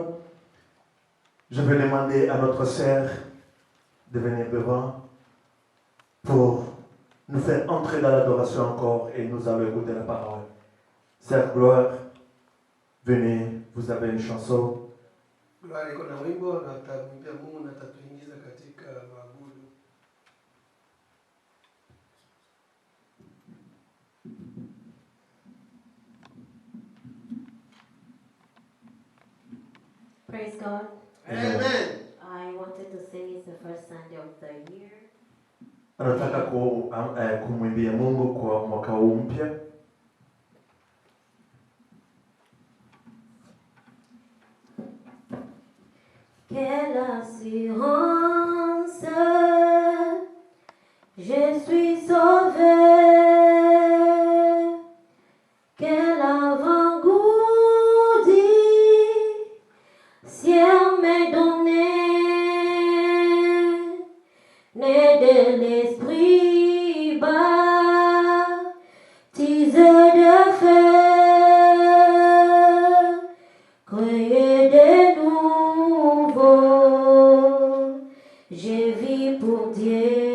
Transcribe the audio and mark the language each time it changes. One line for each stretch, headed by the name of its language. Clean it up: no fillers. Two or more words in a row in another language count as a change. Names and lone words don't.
French: Je vais demander à notre sœur de venir devant pour nous faire entrer dans l'adoration encore et nous allons écouter la parole. Sœur Gloire, venez, vous avez une chanson.
Swahili: Gloire iko na wimbo na tutamwimbia Mungu na tatuingiza katika maabudu.
English: Praise God. Amen. I wanted to say it's the first Sunday of the year.
Swahili: Anataka kumwimbia Mungu kwa mwaka huu mpya.
French: Quelle assurance, je suis sauvé. Quel avant-goût dit, ciel m'est donné, né de l'esprit baptisé de feu, créé de nouveau, je vis pour Dieu.